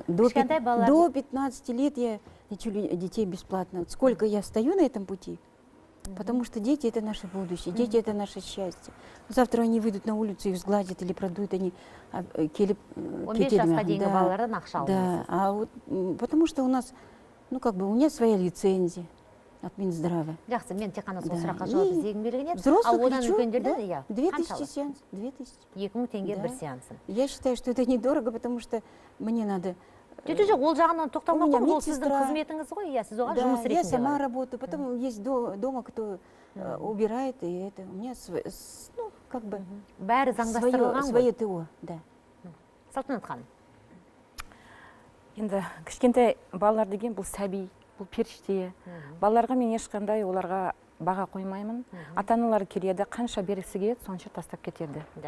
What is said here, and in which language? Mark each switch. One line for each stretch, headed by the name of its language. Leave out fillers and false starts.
Russian: До 15 лет я лечу детей бесплатно. Сколько я стою на этом пути? Потому что дети — это наше будущее, дети — это наше счастье. Завтра они выйдут на улицу, их сгладят или продуют, они келіп...
Kazakh: 15 жасқа дейінгі балалардан ақша алмайсыз.
Russian: Да, потому что у нас, ну как бы, у меня своя лицензия от Минздрава.
Kazakh: Жақсы, мен тек қана сол сұраққа жауап іздегім келген еді.
Russian: Взрослых
Kazakh: одан
Russian: лечу,
Kazakh: үлкендерден, 2000 сеанс, 2000. 2000 теңге бір сеансын.
Russian: Я считаю, что это недорого, потому что мне надо...
Kazakh: Жоқ, ол жағынан тоқтамақ қой, ол сіздің қызметіңіз ғой, я сіз оған жұмыс ретінде.
Russian: Я сама работаю, потом есть дома, кто убирает, и это у меня, ну, как бы...
Kazakh: Бәрі заңдастырылған ғой.
Russian: Свое ТО, да.
Kazakh: Салтанат ханым. Енді кішкентай балалар деген бұл сәби, бұл періште. Балаларға мен ешқандай оларға баға қоймаймын. Ата-аналар келеді, қанша бергісі келеді, сонша тастап кетеді.